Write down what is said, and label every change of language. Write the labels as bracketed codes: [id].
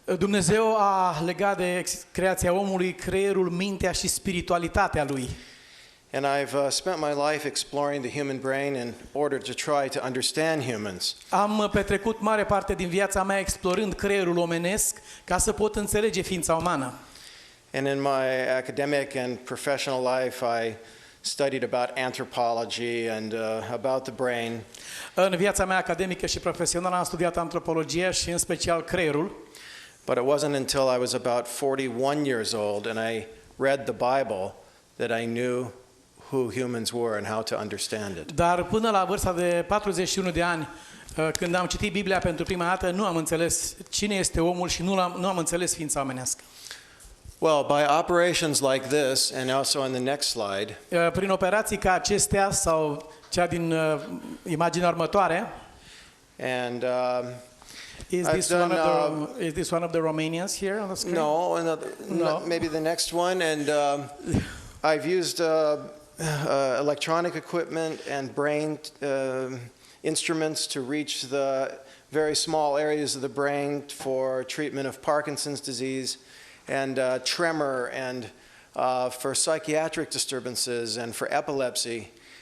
[ro] Dumnezeu a legat de creația omului creierul, mintea și spiritualitatea lui. [en] And I've spent my life exploring the human brain in order to try to understand humans. [ro] Am petrecut mare parte din viața mea explorând creierul omenesc ca să pot înțelege ființa umană. [en] And in my academic and professional life, I studied about anthropology and about the brain. [ro] În viața mea academică și profesională am studiat antropologia și în special creierul. [en] But it wasn't until I was about 41 years old and I read the Bible that I knew who humans were and how to understand it. [ro] Dar până la vârsta de 41 de ani, când am citit Biblia pentru prima dată, nu am înțeles cine este omul și nu am înțeles ființa omenească. [en] Well, by operations like this, and also in the next slide, [ro] prin operații ca acestea sau cea din imaginea următoare, [en] and is this one of the Romanians here on the screen? No, maybe the next one, and I've used electronic equipment and brain instruments to reach the very small areas of the brain for treatment of Parkinson's disease and tremor and for psychiatric disturbances and for epilepsy.